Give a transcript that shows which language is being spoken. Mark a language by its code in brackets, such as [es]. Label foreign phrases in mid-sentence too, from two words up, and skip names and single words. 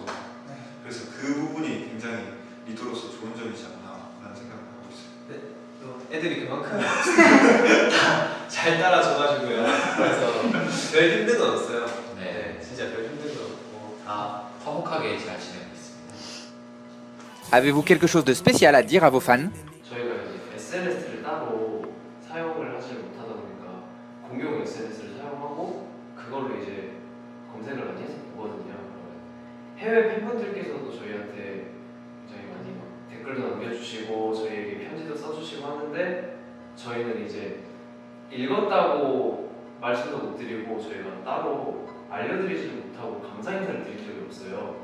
[ko] 그래서 그 부분이 굉장히 리더로서 좋은 점이지 않나라는 생각을 하고 있어요. 또 애들이 그만큼 다 잘 따라줘가지고요. 그래서 별 힘든 건 없어요. 네, 진짜 별 힘든 건 없고 다 화목하게 잘 지내고 있습니다. [fr] Avez-vous quelque chose de spécial à dire à vos fans? [ko] 저희가 이제 SNS를 따로 사용을 하지 못하다 보니까 공용 SNS를 사용하고 그걸로 이제 검색을 많이 해서 보거든요. 해외 팬분들께서도 저희한테 굉장히 많이 막 댓글도 남겨주시고 저희에게 편지도 써주시고 하는데 저희는 이제 읽었다고 말씀도 못 드리고 저희가 따로 알려드리지 못하고 감사 인사를 드린 적이 없어요.